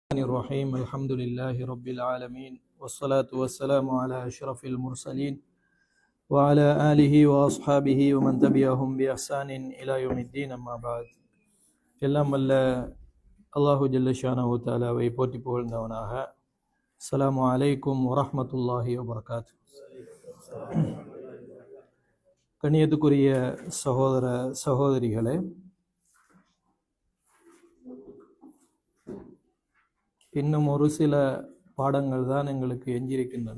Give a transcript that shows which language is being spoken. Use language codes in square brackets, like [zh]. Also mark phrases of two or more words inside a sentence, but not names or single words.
[ar] الرحيم الحمد لله رب العالمين والصلاة والسلام على أشرف المرسلين وعلى آله وأصحابه ومن تبعهم بإحسان إلى يوم الدين أما بعد [ta] எல்லாம் வல்ல [ar] الله جل شأنه تعالى [ta] போற்றி புகழ்ந்தவனாக [ar] السلام عليكم ورحمة الله وبركاته. [ta] கண்ணியத்துக்குரிய சகோதர சகோதரிகளே, இன்னும் ஒரு சில பாடங்கள் தான் எங்களுக்கு எஞ்சியிருக்கின்றன.